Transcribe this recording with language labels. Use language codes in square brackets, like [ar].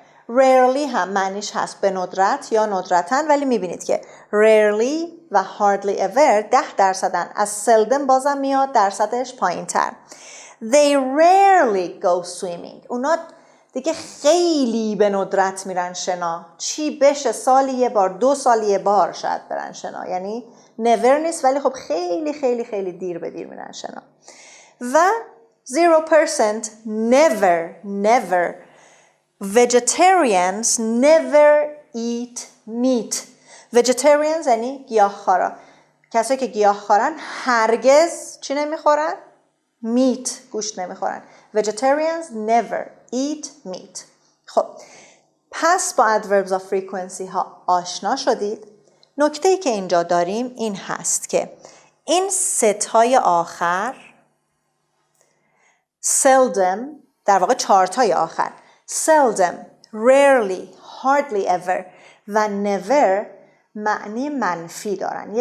[fa] Rarely هم معنیش هست به ندرت یا ندرتاً، ولی میبینید که rarely و hardly ever 10%. از seldom بازم میاد درصدش پایین تر. [en] They rarely go swimming. [fa] اونا دیگه خیلی به ندرت میرن شنا. چی بشه؟ سالی 1 بار، 2 سال 1 بار شاید برن شنا. یعنی never نیست، ولی خب خیلی خیلی خیلی دیر به دیر میرن شنا. و 0% never. [en] Vegetarians never eat meat. [fa] Vegetarians یعنی گیاهخوارا. کسایی که گیاهخوارن هرگز چی نمیخورن؟ meat، گوشت نمیخورن. [en] Vegetarians never eat meat. [fa] خب پس با adverbs of frequency ها آشنا شدید. نکته‌ای که اینجا داریم این هست که این ستای آخر seldom، در واقع 4 تای آخر seldom, rarely, hardly ever و never معنی منفی دارن.